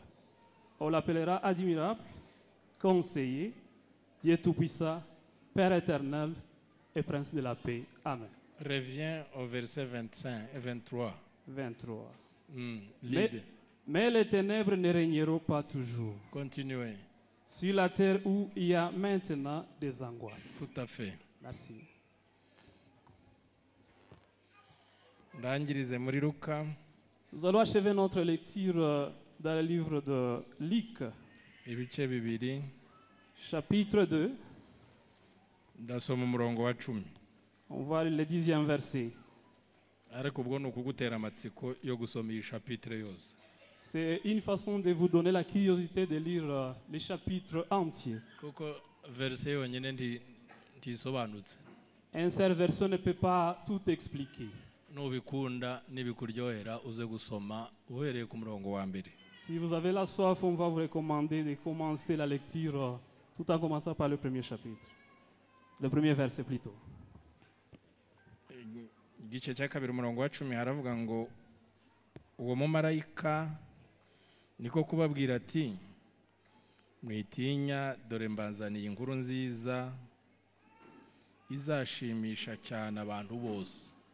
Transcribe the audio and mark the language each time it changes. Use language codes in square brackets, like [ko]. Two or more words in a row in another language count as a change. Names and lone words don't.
[fr] On l'appellera admirable, conseiller, Dieu tout-puissant, Père éternel et Prince de la paix. Amen. Reviens au verset 25 et 23. 23. Lead. Mais les ténèbres ne régneront pas toujours. Continuez. Sur la terre où il y a maintenant des angoisses. Tout à fait. Merci. [rw] Ndangirize muri Luka. [fr] Nous allons achever notre lecture dans le livre de Luc, [rw] Ibice 2. [fr] chapitre 2. [rw] Ndasoma umurongo wa 10. [fr] On voit le 10e verset. [rw] Ariko ubwo nukugutera amatsiko yo gusoma iyi chapitre yose. [fr] C'est une façon de vous donner la curiosité de lire les chapitres entiers. [rw] Kuko verse yonyine ntisobanutse. [fr] Un seul verset ne peut pas tout expliquer. [rw] Nubikunda nibikuryohera uze gusoma uhereye ku murongo wa mbere. [fr] Si vous avez la soif, on va vous recommander de commencer la lecture tout en commençant par le premier chapitre. Le premier verset plutôt. [rw] igice cya kabiri umurongo wa 10 haravuga ngo uwo mumarayika niko kubabwira ati mwitinya dore mbazaniye inkuru nziza izashimisha cyane abantu bose.